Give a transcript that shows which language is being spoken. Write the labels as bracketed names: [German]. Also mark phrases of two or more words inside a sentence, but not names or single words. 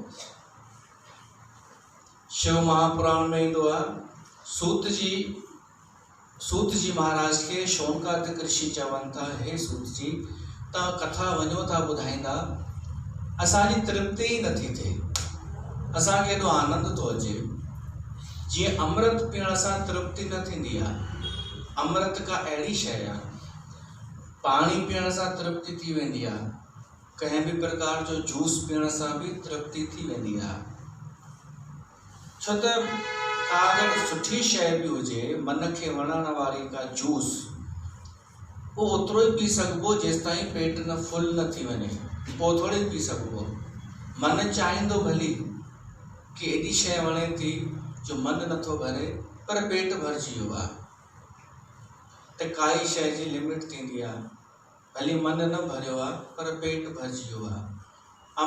[Sindhi] शिव महापुराण में ईंदो आहे सूत जी महाराज खे शौनकादिक ऋषि चवनि था, हे सूत जी तव्हां कथा वञो था ॿुधाईंदा, असांजी तृप्ति ई नथी थिए, असांखे एॾो आनंद थो अचे। जीअं अमृत पीअण सां तृप्ति न थींदी आहे, अमृत का अहिड़ी शइ आहे। पाणी पीअण सां तृप्ति थी वेंदी आहे, कंहिं बि प्रकार जो जूस पीअण सां भी तृप्ति थी वेंदी आहे। छो त का अगरि सुठी शइ बि हुजे, मन खे वणण वारी का जूस, वो ओतिरो ई पी सघिबो जेसिताईं पेट न फुल न थी वञे, पोइ थोरी पी सघिबो। मन चाहींदो भली कि एॾी शइ वणे थी जो मन नथो भरे पर पेट भरिजी वियो आहे। त काई शइ जी लिमिट थींदी आहे, भली मन न भरियो आहे पर पेट भरिजी वियो आहे।